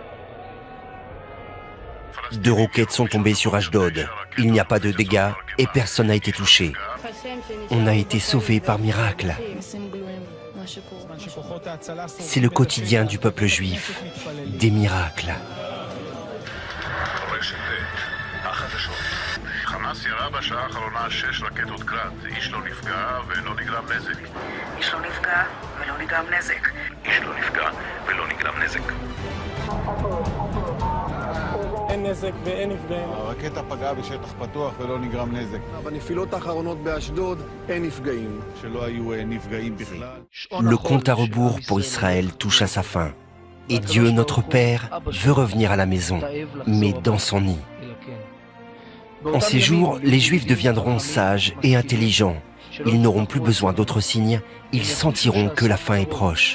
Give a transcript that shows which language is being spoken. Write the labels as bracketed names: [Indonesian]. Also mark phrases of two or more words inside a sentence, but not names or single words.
[French] 2 roquettes sont tombées sur Ashdod. Il n'y a pas de dégâts et personne n'a été touché. On a été sauvés par miracle. C'est le quotidien du peuple juif. Des miracles. [Hebrew] חמאס ירה בשעה האחרונה 6 רקטות קראט. איש לא נפגע ולא נגרם נזק. איש לא נפגע ולא נגרם נזק. איש לא נפגע ולא נגרם נזק. הרקטה פגעה בשטח פתוח ולא נגרם נזק. בנפילות האחרונות באשדוד אין נפגעים. שלא היו נפגעים בכלל. [French] Le compte à rebours pour Israël touche à sa fin. Et Dieu, notre Père, veut revenir à la maison, mais dans son nid. En ces jours, les Juifs deviendront sages et intelligents. Ils n'auront plus besoin d'autres signes. Ils sentiront que la fin est proche.